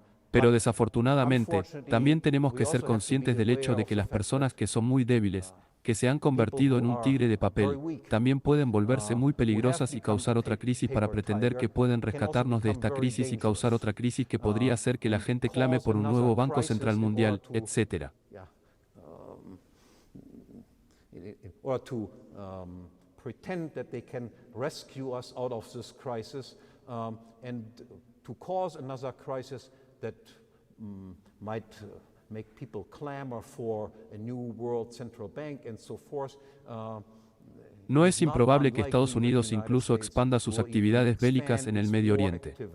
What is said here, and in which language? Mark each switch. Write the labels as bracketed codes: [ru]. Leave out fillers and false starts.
[es] Pero desafortunadamente, también tenemos que ser conscientes del hecho de que las personas que son muy débiles, que se han convertido en un tigre de papel, también pueden volverse muy peligrosas y causar otra crisis para pretender que pueden rescatarnos de esta crisis y causar otra crisis que podría hacer que la gente clame por un nuevo Banco Central Mundial, etc. [en] Or to pretend that they can rescue us out of this crisis and to cause another crisis that might make people clamor for a new world central bank and so forth. [es] No es improbable que Estados Unidos incluso expanda sus actividades bélicas en el Medio Oriente.